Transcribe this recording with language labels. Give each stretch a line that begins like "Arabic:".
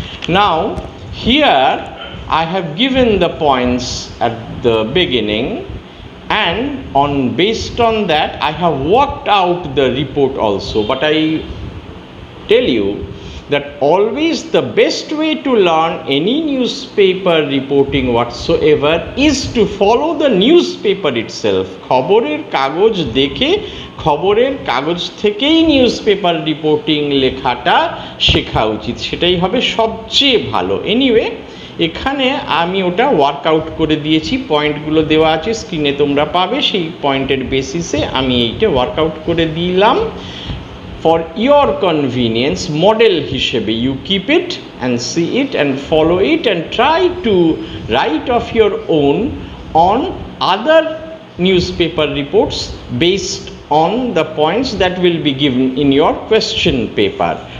English: Now, here I have given the points at the beginning, and based on that I have worked out the report also. But I tell you that always the best way to learn any newspaper reporting whatsoever is to follow the newspaper itself.
Bangla: খবরের কাগজ দেখে, খবরের কাগজ থেকেই newspaper reporting লেখাটা শেখা উচিত, সেটাই হবে সবচেয়ে ভালো. এনিওয়ে, এখানে আমি ওটা ওয়ার্কআউট করে দিয়েছি, পয়েন্টগুলো দেওয়া আছে স্ক্রিনে, তোমরা পাবে. সেই পয়েন্টের বেসিসে আমি এইটা ওয়ার্কআউট করে দিলাম.
English: For your convenience, model হিসেবে you keep it and see it and follow it and try to write of your own on other newspaper reports based on the points that will be given in your question paper.